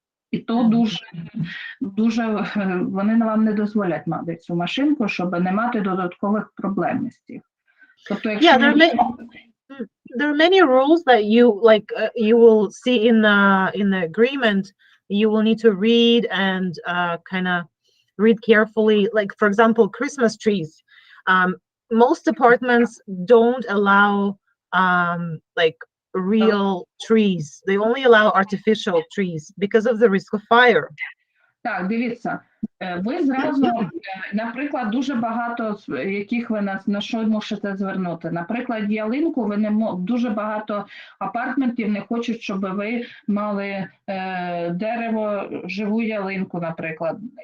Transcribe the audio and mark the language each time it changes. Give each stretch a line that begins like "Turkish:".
Ukrainian: І то дуже вони вам не дозволять мати цю машинку, щоб не мати додаткових проблем з цих. Тобто, якщо
English: there are many rules that you will see in the agreement. You will need to read and kind of read carefully. Like, for example, Christmas trees. Most apartments don't allow like real trees. They only allow artificial trees because of the risk of fire.
Ukrainian: Так, дивіться, ви зразу, наприклад, дуже багато, яких ви на що можете звернути. Наприклад, ялинку, дуже багато апартментів не хочуть, щоб ви мали дерево, живу ялинку, наприклад.